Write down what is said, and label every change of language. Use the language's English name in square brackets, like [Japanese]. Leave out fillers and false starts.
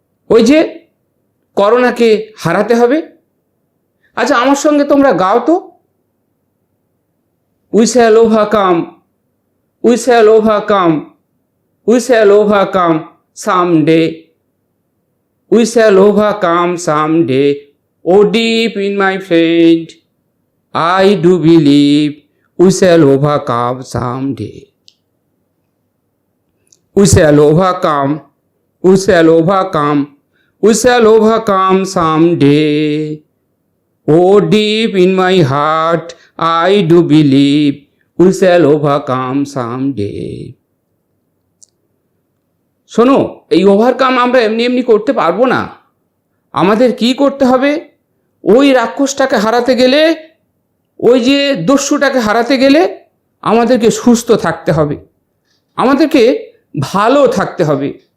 [Bangla] ওই যে করোনাকে হারাতে হবে। আচ্ছা, আমার সঙ্গে তোমরা গাও তো, [English] we shall overcome, we shall overcome, we shall overcome someday, [Bangla] we shall overcome someday. [English] Oh, deep in my friend, I do believe we shall overcome someday. We shall overcome, we shall overcome, we shall overcome someday. Oh, deep in my heart, I do believe we shall overcome someday. [Bangla] শোনো, এই overcome আমরা এমনি এমনি করতে পারবো না। আমাদের কি করতে হবে? ওই রাক্ষসটাকে হারাতে গেলে, ওই যে দস্যুটাকে হারাতে গেলে আমাদেরকে সুস্থ থাকতে হবে, আমাদেরকে ভালো থাকতে হবে।